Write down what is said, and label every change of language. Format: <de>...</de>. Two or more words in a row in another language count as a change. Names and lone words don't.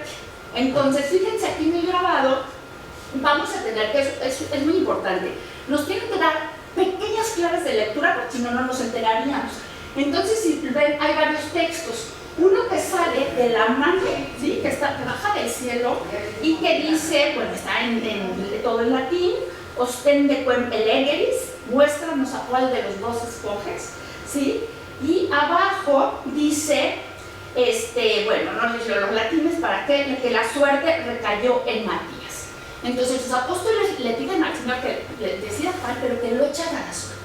<es>Entonces, fíjense aquí en el grabado, vamos a tener que, es muy importante, nos tienen que dar pequeñas claves de lectura porque si no, no nos enteraríamos. Entonces, si ven, hay varios textos. Uno que sale de la mano, ¿sí? que baja del cielo y que dice, bueno, está todo en latín,</es> <la>ostende quem elegeris,</la> <es>muéstranos a cuál de los 2 escoges, ¿sí? Y abajo dice, bueno, no les leo los latines, para que la suerte recayó en Matías. Entonces los apóstoles le piden al Señor que le decida cuál, pero que lo echara a la suerte.</es>